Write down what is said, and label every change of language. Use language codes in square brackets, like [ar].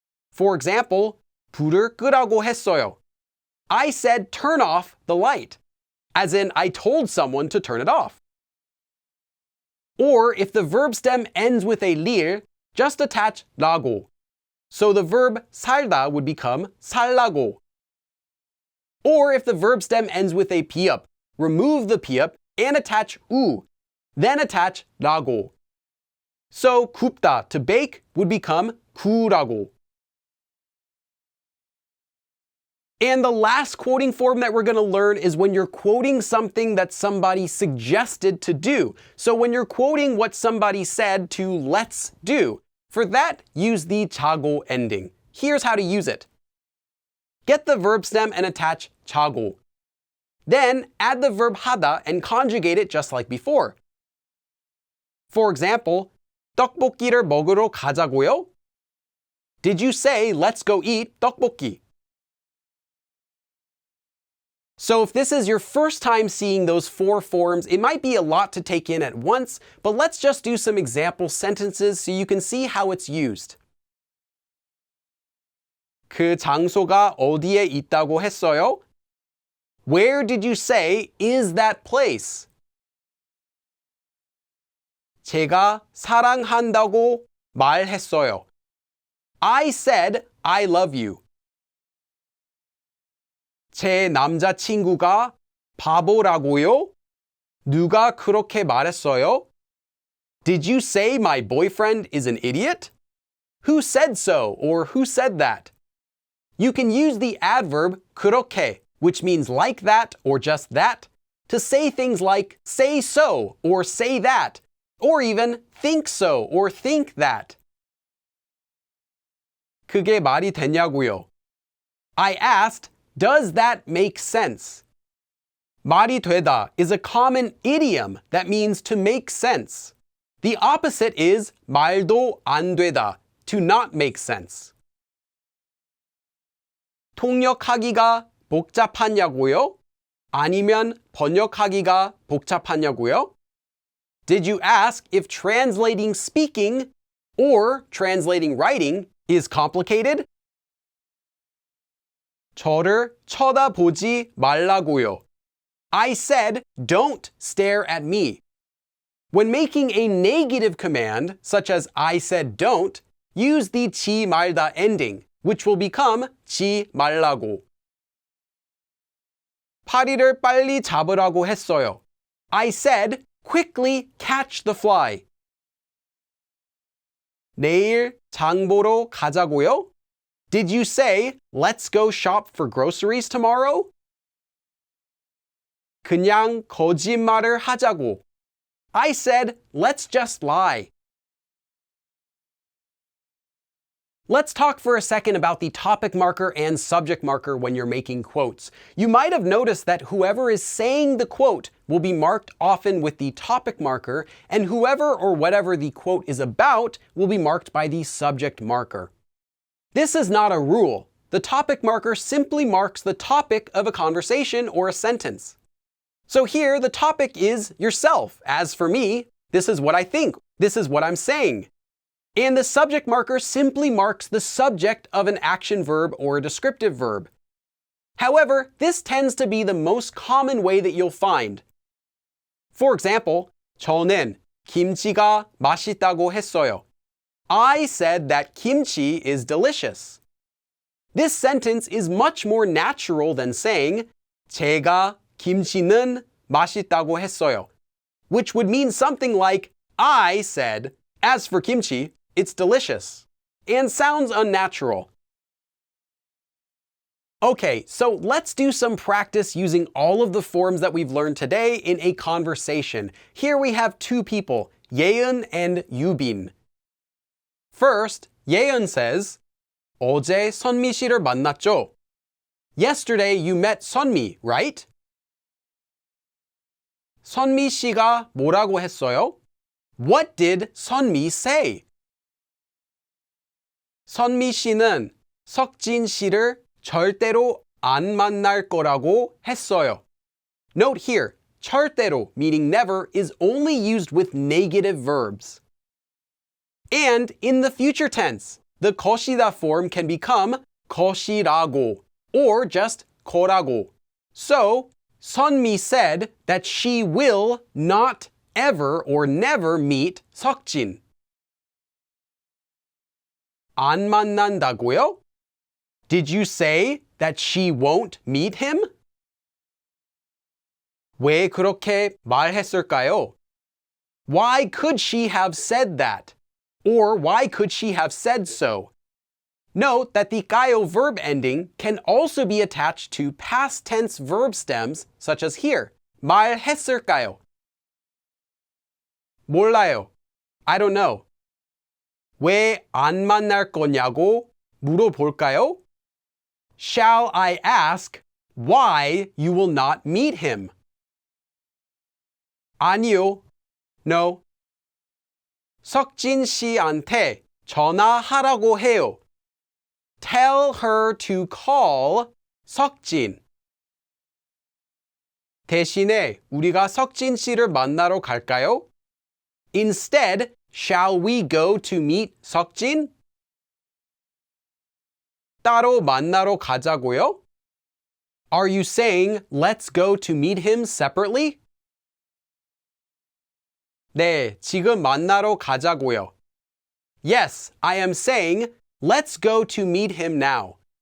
[en] For example, [ko] 불을 끄라고 했어요. [en] I said turn off the light, as in I told someone to turn it off. Or if the verb stem ends with a lir, just attach 라고. So the verb 살다 would become 살라고. Or if the verb stem ends with a piup, remove the piup and attach 우, then attach 라고. So 굽다, to bake, would become 구라고. And the last quoting form that we're going to learn is when you're quoting something that somebody suggested to do. So when you're quoting what somebody said to let's do, for that, use the 자고 ending. Here's how to use it. Get the verb stem and attach 자고. Then add the verb 하다 and conjugate it just like before. For example, [ko] 떡볶이를 먹으러 가자고요? [en] Did you say let's go eat 떡볶이? So if this is your first time seeing those four forms, it might be a lot to take in at once, but let's just do some example sentences so you can see how it's used. [ko] 그 장소가 어디에 있다고 했어요? [en] Where did you say is that place? [ko] 제가 사랑한다고 말했어요. [en] I said I love you. [ko] 제 남자친구가 바보라고요? 누가 그렇게 말했어요? [en] Did you say my boyfriend is an idiot? Who said so, or who said that? You can use the adverb 그렇게, which means like that or just that, to say things like say so or say that, or even think so or think that. [ko] 그게 말이 되냐고요? [en] I asked, does that make sense? 말이 되다 is a common idiom that means to make sense. The opposite is 말도 안 되다, to not make sense. [ko] 통역하기가 복잡하냐고요? 아니면 번역하기가 복잡하냐고요? [en] Did you ask if translating speaking or translating writing is complicated? [ko] 저를 쳐다보지 말라고요. [en] I said, don't stare at me. When making a negative command, such as I said don't, use the 지 말다 ending, which will become 지 말라고. [ko] 파리를 빨리 잡으라고 했어요. [en] I said, quickly catch the fly. [ko] 내일 장 보러 가자고요? [en] Did you say, let's go shop for groceries tomorrow? [ko] 그냥 거짓말을 하자고. [en] I said, let's just lie. Let's talk for a second about the topic marker and subject marker when you're making quotes. You might have noticed that whoever is saying the quote will be marked often with the topic marker, and whoever or whatever the quote is about will be marked by the subject marker. This is not a rule. The topic marker simply marks the topic of a conversation or a sentence. So here, the topic is yourself. As for me, this is what I think. This is what I'm saying. And the subject marker simply marks the subject of an action verb or a descriptive verb. However, this tends to be the most common way that you'll find. For example, [ko] 저는 김치가 맛있다고 했어요. [en] I said that kimchi is delicious. This sentence is much more natural than saying [ko] 제가 김치는 맛있다고 했어요, [en] which would mean something like I said, as for kimchi, it's delicious, and sounds unnatural. Okay, so let's do some practice using all of the forms that we've learned today in a conversation. Here we have two people, 예은 and 유빈. First, 예은 says, [ko] 어제 선미 씨를 만났죠? [en] Yesterday you met 선미, right? [ko] 선미 씨가 뭐라고 했어요? [en] What did 선미 say? [ko] 선미 씨는 석진 씨를 절대로 안 만날 거라고 했어요. [en] Note here, 절대로, meaning never, is only used with negative verbs. And in the future tense, the 것이다 form can become 것이라고 or just 거라고. So, 선미 said that she will not ever or never meet 석진. [ko] 안 만난다고요? [en] Did you say that she won't meet him? [ko] 왜 그렇게 말했을까요? [en] Why could she have said that? Or why could she have said so? Note that the 가요 verb ending can also be attached to past tense verb stems, such as here. [ko] 말했을까요? 몰라요. [en] I don't know. [ko] 왜 안 만날 거냐고 물어볼까요? [en] Shall I ask why you will not meet him? [ko] 아니요. [en] No. [ko] 석진 씨한테 전화하라고 해요. [en] Tell her to call 석진. [ko] 대신에 우리가 석진 씨를 만나러 갈까요? [en] Instead, shall we go to meet 석진? [ko] 따로 만나러 가자고요? [en] Are you saying let's go to meet him separately? [ko] 네, 지금 만나러 가자고요. [en] Yes, I am saying let's go to meet him now.